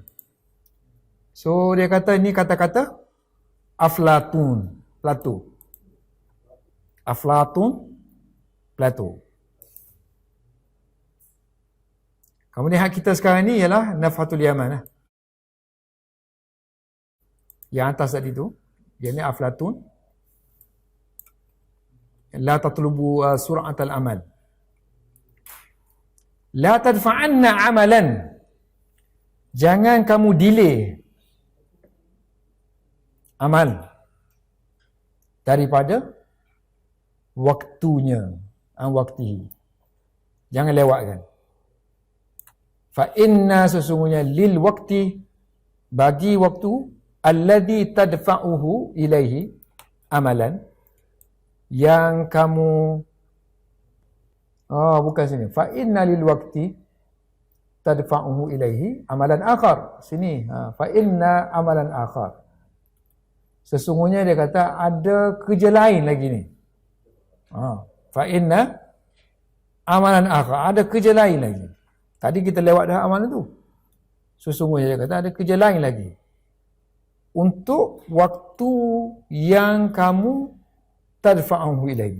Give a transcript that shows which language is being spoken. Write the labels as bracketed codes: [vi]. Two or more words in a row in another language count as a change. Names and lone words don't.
[ms] So dia kata ini kata-kata Aflatun, Plato. Kemudian hak kita sekarang ni ialah Nafatul Yaman. Yang atas tadi tu, dia ni Aflatun. [ar] لا تطلبوا سرعة العمل. لا تدفعن عملا. [ms] Jangan kamu delay amal daripada waktunya, waktihi. Jangan lewatkan. [ar] فإن sesungguhnya للوقت [ms] bagi waktu [ar] الذي تدفعه إليه عملا [ms] yang kamu bukan sini. [ar] فإن للوقت تدفعه إليه عملا آخر. Sini. فإن عملا آخر. [ms] Sesungguhnya dia kata ada kerja lain lagi ni. [ar] فإن عملا آخر. [ms] Ada kerja lain lagi. Tadi kita lewat dah amalan tu. Sesungguhnya dia kata ada kerja lain lagi. Untuk waktu yang kamu [ar] تدفعه إليه.